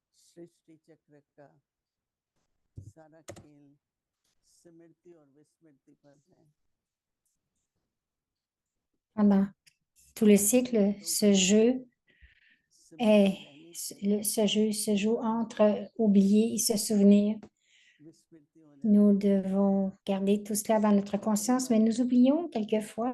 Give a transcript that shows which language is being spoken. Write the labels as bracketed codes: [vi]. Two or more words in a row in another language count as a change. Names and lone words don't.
[hi] सृष्टि चक्र का सारा खेल स्मृति और विस्मृति पर है। [fr] Pendant tout le cycle, ce jeu se joue entre oublier et se souvenir. Nous devons garder tout cela dans notre conscience, mais nous oublions quelquefois.